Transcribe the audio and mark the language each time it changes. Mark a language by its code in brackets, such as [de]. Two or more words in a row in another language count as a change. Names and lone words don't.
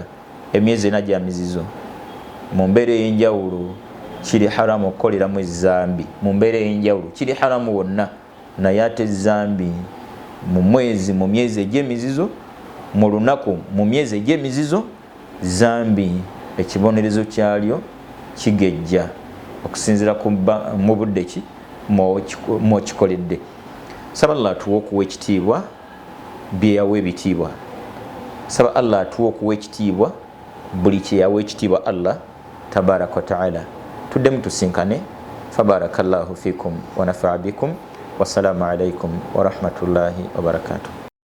[lg] Emyezi ena gya mizizo, mu mbeera ey'enjawulo kiri haramu okukoleramu ezambi, mu mbeera ey'enjawulo kiri haramu wonna, naye ate ezambi mu mwezi, mu myezi egy'emizizo, mu lunaku, mu myezi egy'emizizo, zambi ekibonerezo kyalyo kigejja okusinziira mu budde ki mwokikoledde. Saba Allah atuwe okuwa ekitiibwa bye yawa ebitiibwa. Saba Allah atuwe okuwa ekitiibwa buli kye yawa ekitiibwa [ar] الله تبارك وتعالى. [lg] Tuddemu tusinkane. [ar] فبارك الله فيكم ونفع بكم. والسلام عليكم ورحمة الله وبركاته.